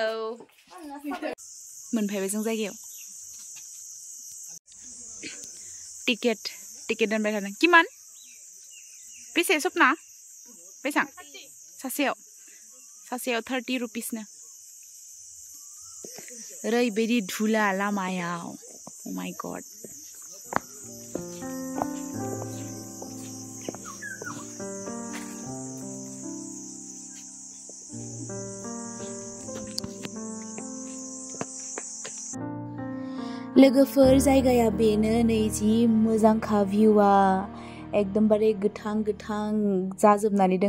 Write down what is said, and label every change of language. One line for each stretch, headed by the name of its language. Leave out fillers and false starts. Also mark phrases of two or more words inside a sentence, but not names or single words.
Bodo: मोनफैबाय जों जायगायाव टिकेट दानबाय थादों किमान बेसे सपना बेसां सासेयाव 30 रुपिसनो ओरैबायदि धुला लामायाव
English: oh my god
Bodo: लोगोफोर जायगाया बेनो नै जि मोजांखा भिउआ एकदमबारे गोथां जाजोबनानै दङ